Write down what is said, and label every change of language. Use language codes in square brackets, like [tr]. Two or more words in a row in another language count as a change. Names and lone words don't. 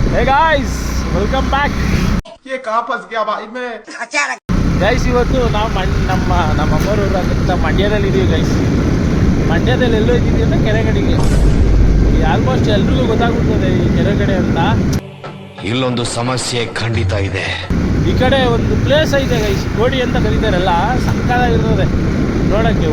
[en] Hey guys, welcome back. [hi] ये कहाँ फंस गया भाई मैं? [kn] ಗೈಸ್ ಇವತ್ತು ನಾವು ನಮ್ಮ ಅಮ್ಮರೂರು ಅಂತ ಮಂಡ್ಯದಲ್ಲಿ ಇದೀವಿ ಗೈಸ್. ಮಂಡ್ಯದಲ್ಲಿ ಎಲ್ಲೋ ಇದ್ದೀವಿ ಅಂತ ಕೆರೆಗಡೆಗೆ. ಆಲ್ಮೋಸ್ಟ್ ಎಲ್ರಿಗೂ ಗೊತ್ತಾಗ್ಬಿಡ್ತದೆ ಈ ಕೆರೆಗಡೆ ಅಂತ. ಇಲ್ಲೊಂದು ಸಮಸ್ಯೆ ಖಂಡಿತ ಇದೆ. ಈ ಕಡೆ ಒಂದು ಪ್ಲೇಸ್ ಐತೆ ಗೈಸ್, ಕೋಡಿ ಅಂತ ಕರೀತಾರಲ್ಲ, ಸಕ್ಕತ್ತಾಗಿರ್ತದೆ ನೋಡೋಕ್ಕೆ.